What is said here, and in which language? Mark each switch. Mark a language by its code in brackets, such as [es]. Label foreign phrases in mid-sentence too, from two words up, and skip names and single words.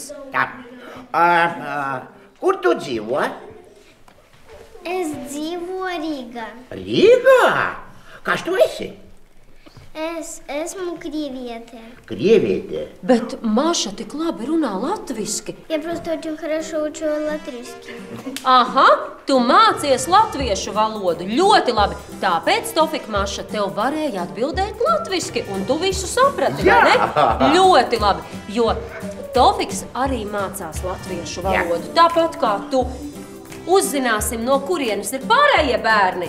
[lv] Tā. Kur tu dzīvo? Es dzīvoju Rīgā. Rīgā? Kas tu esi? Es esmu krieviete. Krieviete? Bet Maša tik labi runā latviski. [ru] Я просто очень хорошо учу латышский. [lv] Aha, tu mācies latviešu valodu. Ļoti labi. Tāpēc, Tofik, Maša, tev varēja atbildēt latviski, un tu visu saprati, vai ne? Ļoti labi, jo Tofiks arī mācās latviešu valodu. Tāpat kā tu. Uzzināsim, no kurienes ir pārējie bērni.